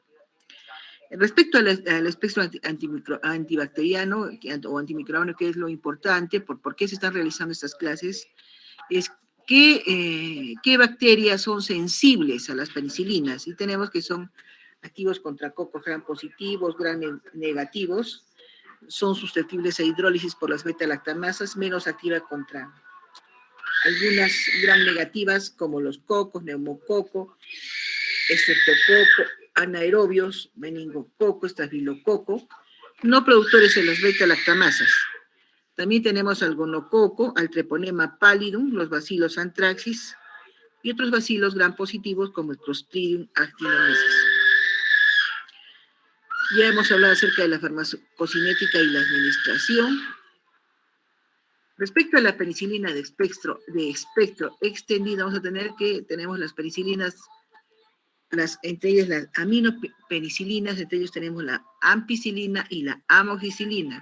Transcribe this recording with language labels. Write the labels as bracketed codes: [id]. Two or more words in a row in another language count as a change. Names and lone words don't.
[es] Respecto al espectro antibacteriano o antimicrobiano, que es lo importante, por qué se están realizando estas clases, es qué bacterias son sensibles a las penicilinas. Y tenemos que son activos contra cocos gram positivos, gram negativos, son susceptibles a hidrólisis por las beta-lactamasas, menos activa contra algunas gram negativas como los cocos, neumococo, estreptococo, anaerobios, meningococo, estafilococo, no productores de las beta-lactamasas. También tenemos al gonococo, al treponema pallidum, los bacilos anthracis y otros bacilos gram positivos como el Clostridium actinomyces. Ya hemos hablado acerca de la farmacocinética y la administración. Respecto a la penicilina de espectro extendido, vamos a tener que tenemos las penicilinas, entre ellas las aminopenicilinas, entre ellos tenemos la ampicilina y la amoxicilina.